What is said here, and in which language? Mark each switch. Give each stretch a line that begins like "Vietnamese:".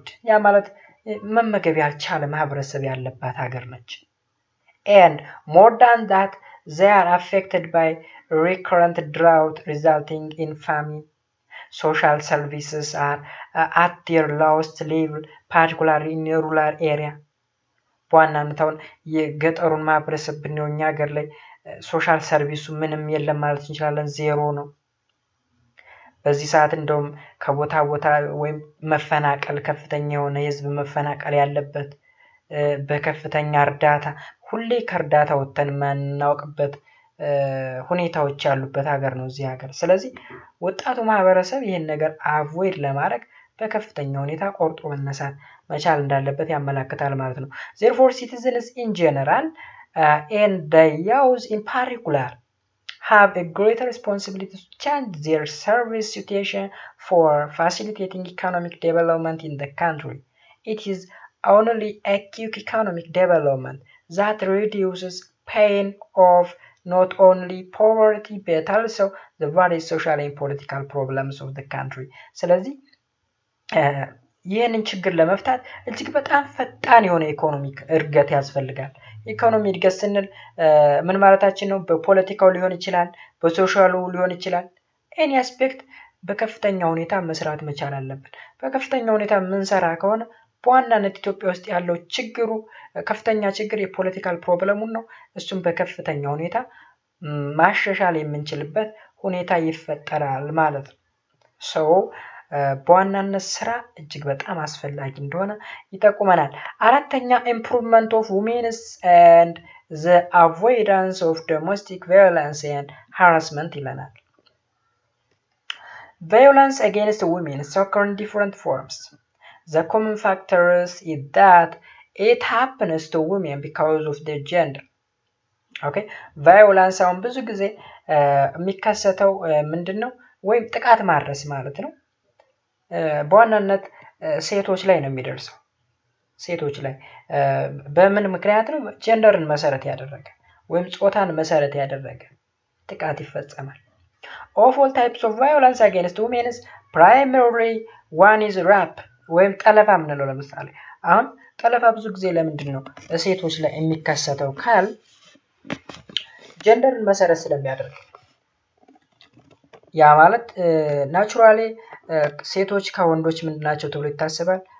Amharic: ያ ማለት መመገብ ያልቻለ ማህበረሰብ ያለባት ሀገር ነች።
English: And more than that, they are affected by recurrent drought resulting in famine. Social services are at their lowest level, particularly in the rural area.
Amharic: በዋናነት አሁን የገጠሩን ማህበረሰብ ብንየው እኛ ሀገር ላይ ሶሻል ሰርቪሱ ምንም የለም ማለት እንችላለን፣ ዜሮ ነው። በዚህ ሰዓት እንደውም ከቦታ ቦታ ወይም መፈናቀል ከፍተኛ የሆነ የህዝብ መፈናቀል ያለበት በከፍተኛ እርዳታ ሁሌ ከእርዳታ ወጥተን ማናውቅበት ሁኔታዎች ያሉበት ሀገር ነው እዚህ ሀገር። ስለዚህ ወጣቱ ማህበረሰብ ይህን ነገር አቮይድ ለማድረግ በከፍተኛ ሁኔታ ቆርጦ መነሳት መቻል እንዳለበት ያመለክታል ማለት ነው።
English: therefore citizens in general and the youth in particular have a greater responsibility to change their service situation for facilitating economic development in the country. It is only acute economic development that reduces pain of not only poverty but also the various social and political problems of the country.
Amharic: ስለዚህ ይህንን ችግር ለመፍታት እጅግ በጣም ፈጣን የሆነ ኢኮኖሚክ እድገት ያስፈልጋል። ኢኮኖሚ እድገት ስንል ምን ማለታችን ነው? በፖለቲካው ሊሆን ይችላል፣ በሶሻሉ ሊሆን ይችላል።
English: ኤኒ አስፔክት
Amharic: በከፍተኛ ሁኔታ መስራት መቻል አለብን። በከፍተኛ ሁኔታ የምንሰራ ከሆነ በዋናነት ኢትዮጵያ ውስጥ ያለው ችግሩ ከፍተኛ ችግር የፖለቲካል ፕሮብለሙን ነው። እሱም በከፍተኛ ሁኔታ ማሻሻል የምንችልበት ሁኔታ ይፈጠራል ማለት ነው። ሰው በዋናነት ስራ እጅግ በጣም አስፈላጊ እንደሆነ ይጠቁመናል። አራተኛ
English: ኢምፕሩቭመንት ኦፍ ውሜንስ ኤንድ ዘ አቮይዳንስ ኦፍ ዶሜስቲክ ቫዮለንስ ኤንድ ሃራስመንት
Amharic: ይለናል።
English: ቫዮለንስ አጌንስት ውሜን occur in different forms. The common factors is that it happens to women because of their gender.
Amharic: Okay, ቫዮለንስ አሁን ብዙ ጊዜ የሚከሰተው ምንድነው? ወይም ጥቃት ማድረስ ማለት ነው። በዋናነት ሴቶች ላይ ነው የሚደርሰው። ሴቶች ላይ በምን ምክንያት ነው? ጀንደርን መሰረት ያደረገ ወይም ጾታን መሰረት ያደረገ ጥቃት ይፈጸማል።
English: Of all types of violence against women, primarily one is rape
Amharic: ወይም ጠለፋ የምንለው። ለምሳሌ አሁን ጠለፋ ብዙ ጊዜ ለምንድን ነው ሴቶች ላይ የሚከሰተው ካል ጀንደርን መሰረት ስለሚያደርግ። ያ ማለት ናቹራሊ ሴቶች ከወንዶች ምንድን ናቸው ተብሎ ይታሰባል?